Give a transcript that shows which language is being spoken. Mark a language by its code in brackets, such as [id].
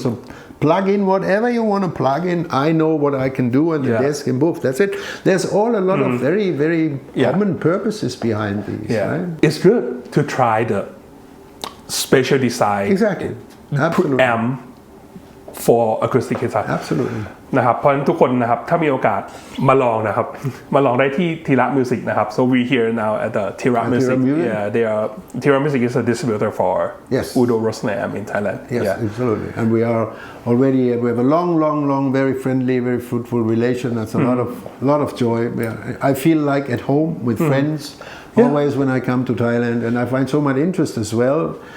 [en] So plug in whatever you want to plug in. I know what I can do on the desk and boom, that's it. There's all a lot of very, very common purposes behind these. Right? It's good to try the special design Exactly. Absolutely. amp for acoustic guitar. Absolutely. [th] นะครับเพราะฉะนั้นทุกคนนะครับถ้ามีโอกาสมาลองนะครับมาลองได้ที่ทีระมิวสิกนะครับ [en] so we here now at the Tira Music. Music. Yeah, they are Tira Music is a distributor for Yes. Udo Roesner in Thailand. Yes, Yeah. absolutely. And we have a long, very friendly, very fruitful relation. That's a lot of joy. I feel like at home with friends. Always when I come to Thailand, and I find so much interest as well.